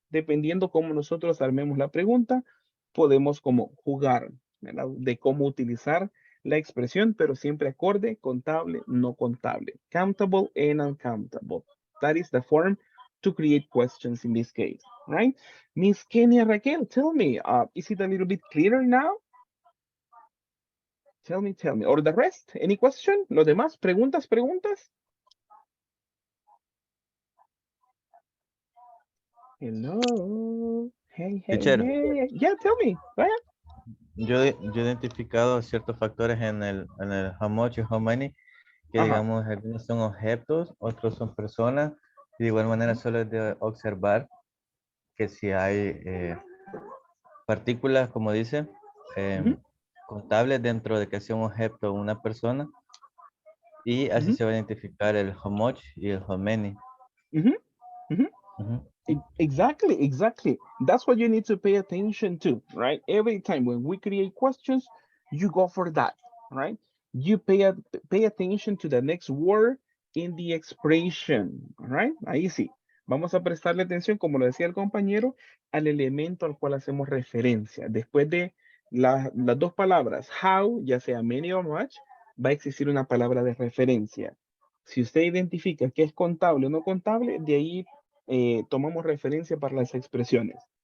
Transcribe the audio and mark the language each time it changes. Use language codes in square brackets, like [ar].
[es] Dependiendo cómo nosotros armemos la pregunta, podemos como jugar, ¿verdad? De cómo utilizar la expresión, pero siempre acorde, contable, no contable. [en] Countable and uncountable. That is the form to create questions in this case, right? Miss Kenya Raquel, tell me, is it a little bit clearer now? Tell me. Or the rest, any question? [es] ¿Los demás? ¿Preguntas? [en] Hello. Hey. Teacher, Yeah, tell me. Vaya. [es] yo he identificado ciertos factores en el how much y how many, que Ajá. digamos, algunos son objetos, otros son personas, y de igual manera solo es de observar que si hay partículas, como dice, contables dentro de que sea un objeto o una persona, y así se va a identificar el how much y el how many. [en] Exactly. That's what you need to pay attention to, right? Every time when we create questions, you go for that, right? You pay attention to the next word in the expression, right? [es] Ahí sí. Vamos a prestarle atención, como lo decía el compañero, al elemento al cual hacemos referencia. Después de las dos palabras, how, ya sea many o much, va a existir una palabra de referencia. Si usted identifica que es contable o no contable, de ahí tomamos referencia para las expresiones.